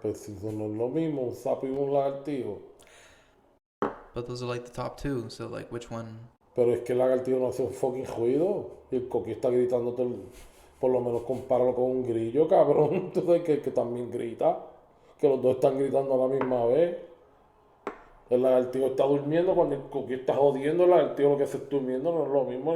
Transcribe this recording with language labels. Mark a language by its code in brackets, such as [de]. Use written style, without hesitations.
[es] Pues si no es lo mismo un sapo y un lagartijo. [en] But those are like the top two, so like which one? [es] Pero es que el lagartijo no hace un fucking ruido. Y el coquí está gritando por lo menos compáralo con un grillo, cabrón. Entonces que también grita. Que los dos están gritando a la misma vez. El lagartijo está durmiendo cuando el coquí está jodiendo. El lagartijo lo que se está durmiendo no es lo mismo.